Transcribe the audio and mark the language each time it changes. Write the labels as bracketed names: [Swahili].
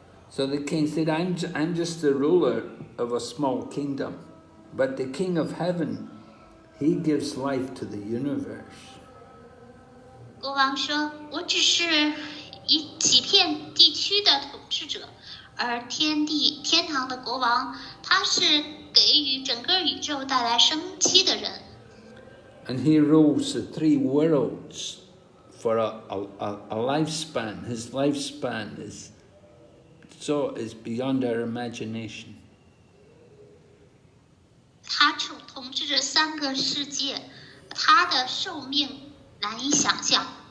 [English] So the king said, I'm just the ruler of a small kingdom, but the king of heaven, he gives life to the universe. [Chinese] 国王说：“我只是几片地区的统治者，而天堂的国王，他是给予整个宇宙带来生机的人。” [English] And he rules the 3 worlds for a lifespan. His lifespan is beyond our imagination. [Chinese] 他统治着3个世界，他的寿命难以想象。